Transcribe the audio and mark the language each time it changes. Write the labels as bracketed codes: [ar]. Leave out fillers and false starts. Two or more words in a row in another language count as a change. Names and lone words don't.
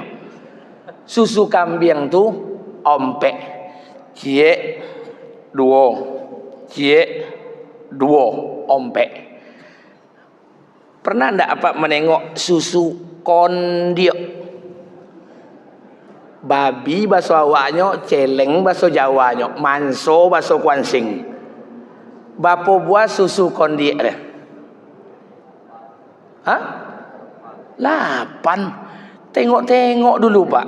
[min] Susu kambing tu ompek. Cie duo ompek. Pernah ndak apa menengok susu kondiok? Babi bahasa awaknya, celeng bahasa Jawanya, manso bahasa Kuansing. Bapo buah susu kondiok dia? Hah? 8. Tengok-tengok dulu Pak.